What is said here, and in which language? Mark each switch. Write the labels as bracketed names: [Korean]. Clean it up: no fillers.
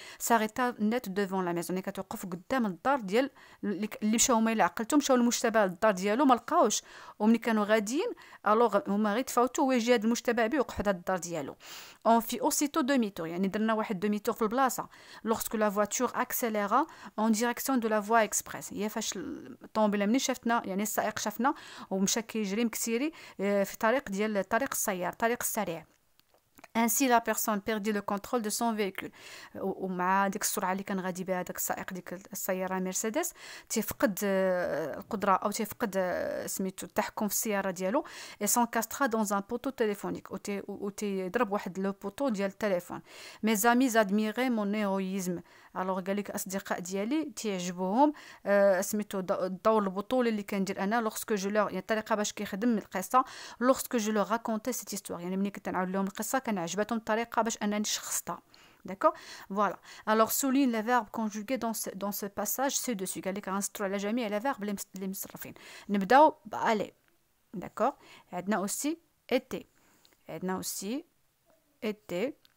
[Arabic] ساريتا نيت دوفون لا ميزون، كتوقف قدام الدار ديال اللي مشاو، هما الا عقلتهم مشاو للمشتبه للدار ديالو ما لقاوش، وملي كانوا غاديين الوغ هما غير تفاوتوا ويجي هذا المشتبه به وقف هذا الدار ديالو. اون في اوسيتو دومي تور، يعني درنا واحد دومي تور في البلاصه. لوغسكو لا فواتور اكسيليرا اون ديريكسيون دو لا فوا اكسبريس، هي فاش الطوموبيله مني شافتنا، يعني السائق شافنا ومشى كيجري مكسيري في طريق السيار، طريق السريع. [French] ainsi la personne perdit le contrôle de son véhicule. [Arabic] ومع ديك السرعه اللي كان غادي بها داك السائق ديك السياره مرسيدس تيفقد القدره او تيفقد سميتو التحكم في السياره ديالو. [French] et s'encastra dans un poteau téléphonique، [Arabic] و تيضرب واحد لو بوطو ديال التليفون. [French] mes amis admiraient mon héroïsme، [Arabic] الوغ قال لك الاصدقاء ديالي تيعجبوهم سميتو الدور البطولي اللي كندير انا. لوغسكو جو لور، يعني الطريقه باش كيخدم القصه. لوغسكو جو لور راكونتي سيت هيستوار، يعني ملي كنت نعاود لهم القصه كان عجبتهم الطريقه باش انني شخصتها. [French] D'accord. Voilà. Alors souligne les verbes conjugués dans ce passage ci-dessus. [Arabic] قال لك غنسطروا على جميع [French] les verbes [Arabic] اللي مصرفين. نبداو بألي. [French] D'accord. [Arabic] عندنا [French] aussi été. عندنا aussi été.